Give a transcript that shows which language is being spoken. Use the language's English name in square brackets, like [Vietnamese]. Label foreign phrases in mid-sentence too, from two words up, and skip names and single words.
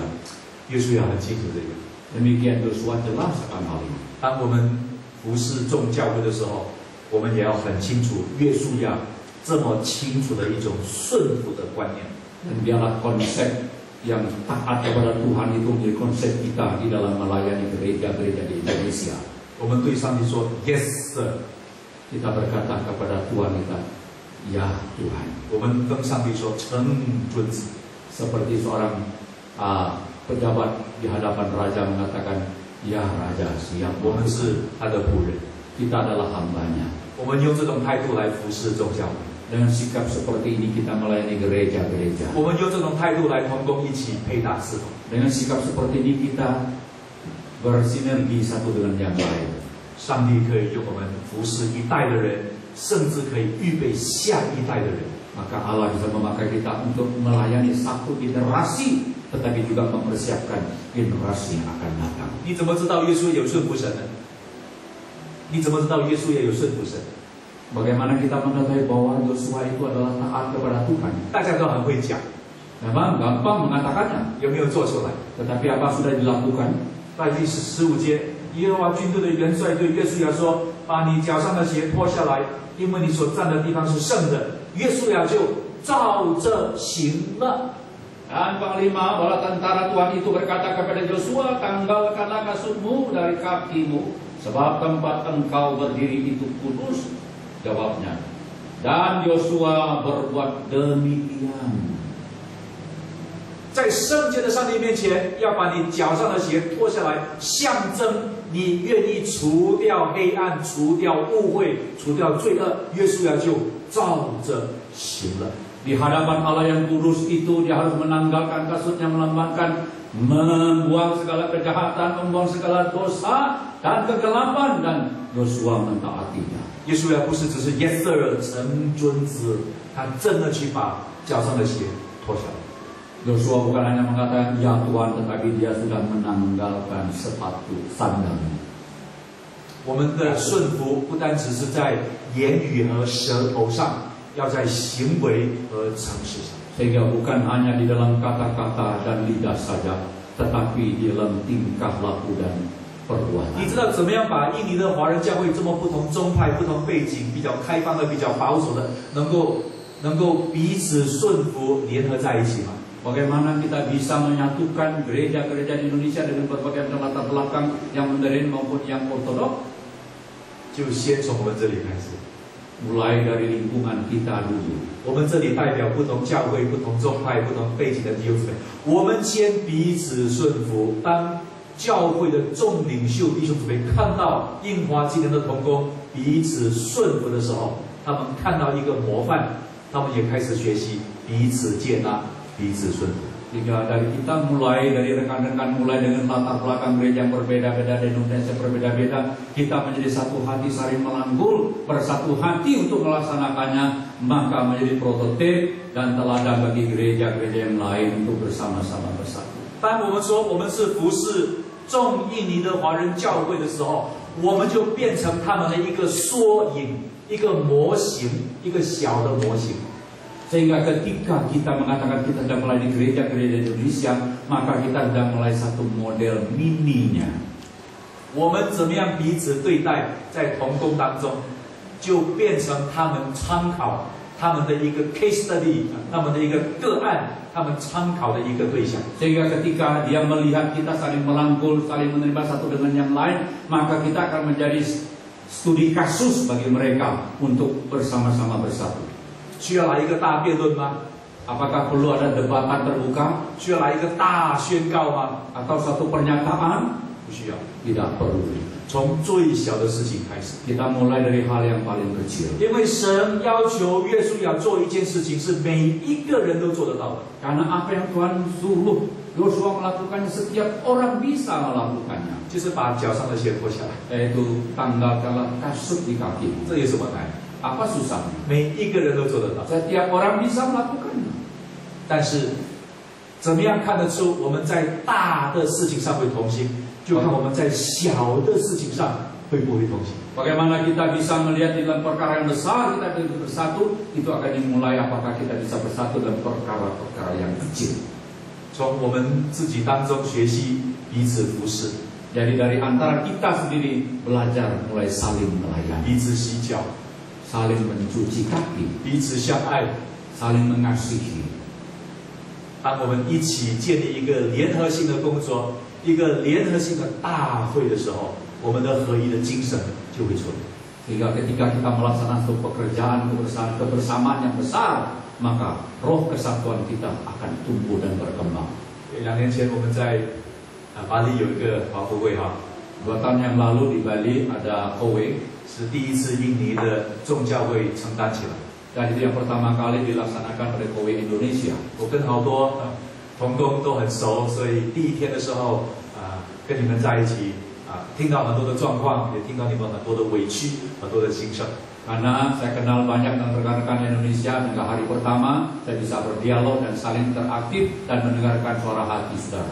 [Chinese] 约书亚很清楚这个。 [Indonesian] Demikian Yosua jelas akan hal ini. [Chinese] 当我们服侍众教会的时候，我们也要很清楚约书亚这么清楚的一种顺服的观念。 [Indonesian] Dan biarlah konsep yang taat kepada Tuhan itu menjadi konsep kita di dalam melayani gereja-gereja di Indonesia. [Chinese] 我们对上帝说 [English] Yes Sir， [Indonesian] Kita berkata kepada Tuhan kita, ya Tuhan. [Chinese] 我们跟上帝说承尊子。 [Indonesian] Seperti seorang pejabat di hadapan raja mengatakan, ya raja siap. [Chinese] 我们是他的仆人， [Indonesian] Kita adalah hambanya. [Chinese] 我们用这种态度来服侍众教会， [Indonesian] Dengan sikap seperti ini kita melayani gereja-gereja. [Chinese] 我们用这种态度来同工一起配搭侍奉。 [Indonesian] Dengan sikap seperti ini kita bersinergi satu dengan yang lain. [Chinese] 上帝可以用我们服侍一代的人，甚至可以预备下一代的人。 [Indonesian] Maka Allah bisa memakai kita untuk melayani satu generasi, tetapi juga mempersiapkan generasi yang akan datang. [Chinese] 你怎么知道约书亚有顺服神呢？你怎么知道约书亚有顺服神？ [Indonesian] Bagaimana kita mengetahui bahwa Yosua itu adalah taat kepada Tuhan? [Chinese] 大家都很会讲， [Indonesian] Memang gampang mengatakannya, [Chinese] 有没有做出来？ [Indonesian] tetapi apa sudah dilakukan? [Chinese] 在第15节，耶和华军队的元帅对约书亚说：“把你脚上的鞋脱下来，因为你所站的地方是圣的。” 约书亚就照着行了。 [Indonesian] Dan panglima bala tentara Tuhan itu berkata kepada Yosua, tanggalkanlah kasutmu dari kakimu, sebab tempat engkau berdiri itu kudus. Jawabnya. Dan Yosua berbuat demikian. [Chinese] 在圣洁的上帝面前，要把你脚上的鞋脱下来，象征你愿意除掉黑暗、除掉误会、除掉罪恶。约书亚就照着行了。 [Indonesian] Di hadapan Allah yang kudus itu dia harus menanggalkan kasutnya, melambangkan, membuang segala kejahatan, membuang segala dosa dan kegelapan, dan Yosua mentaatinya. [Chinese] 约书亚不是只是 [English] Yes Sir [Chinese] 承尊子，他真的去把脚上的鞋脱下来。 [Indonesian] Yosua bukan hanya mengatakan ya Tuhan, tetapi dia sudah menanggalkan sepatu sandalnya. [Chinese] 我们的顺服不单只是在言语和舌头上，要在行为和诚实上。 [Indonesian] Sehingga bukan hanya di dalam kata-kata dan lidah saja, tetapi di dalam tingkah laku dan perbuatan. [Chinese] 你知道怎么样把印尼的华人教会这么不同宗派、不同背景、比较开放的、比较保守的，能够彼此顺服、联合在一起吗？ [Indonesian] Bagaimana kita bisa menyatukan gereja-gereja di Indonesia dengan berbagai latar belakang yang modern maupun yang ortodok? [Chinese] 就先从我们这里开始。 [Indonesian] Mulai dari lingkungan kita dulu. [Chinese] 我们这里代表不同教会、不同宗派、不同背景的弟兄姊妹，我们先彼此顺服。当教会的众领袖弟兄姊妹看到印华今年的同工彼此顺服的时候，他们看到一个模范，他们也开始学习彼此接纳、彼此顺服。 [Indonesian] Jika dari kita mulai, dari rekan-rekan mulai dengan latar belakang gereja yang berbeda-beda dan Indonesia berbeda-beda, kita menjadi satu hati saling melangkul, bersatu hati untuk melaksanakannya, maka menjadi prototip dan teladan bagi gereja-gereja yang lain untuk bersama-sama bersatu. [Chinese] 当我们说我们是服侍众印尼的华人教会的时候，我们就变成他们的一个缩影、一个模型、一个小的模型。 [Indonesian] Sehingga ketika kita mengatakan kita sedang melayani gereja-gereja Indonesia, maka kita sedang mulai satu model mininya. [Chinese] 我们怎么样彼此对待，在同工当中，就变成他们参考、他们的一个 [English] case study， [Chinese] 他们的一个个案，他们参考的一个对象。 [Indonesian] Sehingga ketika dia melihat kita saling melangkul, saling menerima satu dengan yang lain, maka kita akan menjadi studi kasus bagi mereka untuk bersama-sama bersatu. [Chinese] 需要来一个大辩论吗？ [Indonesian] Apakah perlu ada debatan terbuka? [Chinese] 需要来一个大宣告吗？ [Indonesian] Atau satu pernyataan? [Chinese] 不需要， [Indonesian] Tidak perlu. [Chinese] 从最小的事情开始。 [Indonesian] Kita mulai dari hal yang paling kecil. [Chinese] 因为神要求约书亚做一件事情，是每一个人都做得到的。 [Indonesian] Karena apa yang Tuhan suruh Yosua melakukannya, setiap orang bisa melakukannya. [Chinese] 就是把脚上的鞋脱下来， [Indonesian] Yaitu tanggalkanlah kasut di kaki. [Chinese] 这有什么难？ [Indonesian] Apa susahnya? [Chinese] 每一个人都做得到。 [Indonesian] Setiap orang bisa melakukannya. [Chinese] 但是怎么样看得出我们在大的事情上会同心？就看我们在小的事情上会不会同心。 [Indonesian] Bagaimana kita bisa melihat di dalam perkara yang besar kita bersatu, itu akan dimulai apakah kita bisa bersatu dalam perkara-perkara yang kecil. [Chinese] 从我们自己当中学习彼此服侍， [Indonesian] Jadi dari antara kita sendiri belajar mulai saling melayani, [Chinese] 彼此洗脚， [Indonesian] saling mencuci kaki, [Chinese] 彼此相爱。 [Indonesian] saling mengasihi. [Chinese] 当我们一起建立一个联合性的工作，一个联合性的大会的时候，我们的合一的精神就会出来。 [Indonesian] Sehingga ketika kita melaksanakan suatu pekerjaan kebersamaan yang besar, maka roh kesatuan kita akan tumbuh dan berkembang. [Chinese] 2 年前我们在巴黎有一个华福会哈， [Indonesian] 2 tahun yang lalu di Bali ada Kowe, [Chinese] 是第一次印尼的众教会承担起来。 [Indonesian] dan itu yang pertama kali dilaksanakan oleh Kowe Indonesia. [Chinese] 我跟好多同工都很熟，所以第一天的时候跟你们在一起听到很多的状况，也听到你们很多的委屈，很多的心声。 [Indonesian] Karena saya kenal banyak dengan rekan-rekan Indonesia, hingga hari pertama saya bisa berdialog dan saling interaktif dan mendengarkan suara hati saudara.